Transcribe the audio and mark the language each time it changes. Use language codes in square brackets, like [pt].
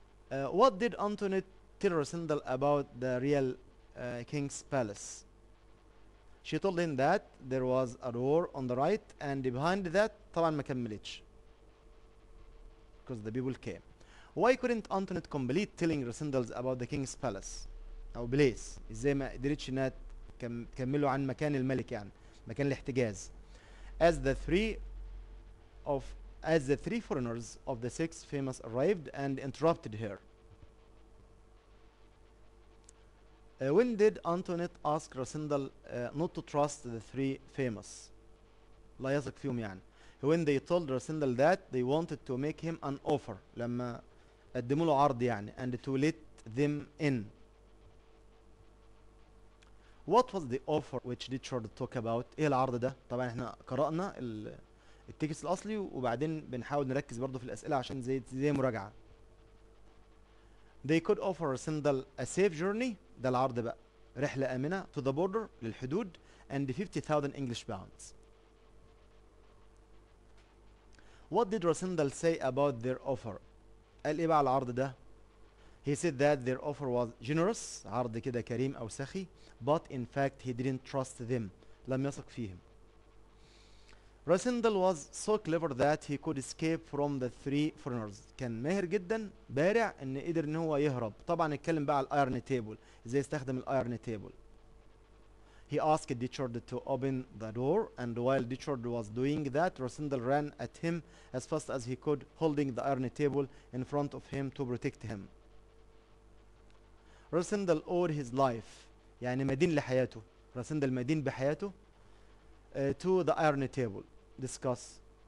[en] What did Antoinette tell Rasindal about the real king's palace? She told him that there was a door on the right and behind that [ar] طبعا ما كملتش [en] because the people came. Why couldn't Antoinette complete telling Rasindal about the king's palace [ar] أو بليس؟ ازاي ما قدرتش انها تكملوا عن مكان الملك يعني مكان الاحتجاز. [en] As the three foreigners of the six famous arrived and interrupted her. When did Antoinette ask Rasindal not to trust the three famous? [ar] لا يثق فيهم يعني. [en] When they told Rasindal that they wanted to make him an offer, [ar] لما قدموا له عرض يعني, [en] and to let them in. What was the offer which Richard talked about? [ar] ايه العرض ده؟ طبعا احنا قرأنا التكست الأصلي وبعدين بنحاول نركز برضو في الأسئلة عشان زي مراجعة. [en] They could offer Rasindal a safe journey, [ar] ده العرض بقى, رحلة آمنة [en] to the border [ar] للحدود, [en] and 50,000 English pounds. What did Rosendal say about their offer؟ [ar] قال ايه بقى على العرض ده؟ [en] He said that their offer was generous، [ar] عرض كده كريم أو سخي، [en] but in fact he didn't trust them، [ar] لم يثق فيهم. [en] Rosendal was so clever that he could escape from the three foreigners. [ar] كان ماهر جدا بارع ان قدر ان هو يهرب. طبعا اتكلم بقى على الايرن تيبل، ازاي استخدم الايرن تيبل. [en] He asked Ditchard to open the door, and while Ditchard was doing that, Rosendal ran at him as fast as he could, holding the iron table in front of him to protect him. Rosendal owed his life، [ar] يعني مدين لحياته. [en] Rosendal [ar] مدين بحياته [en] to the iron table. Discuss.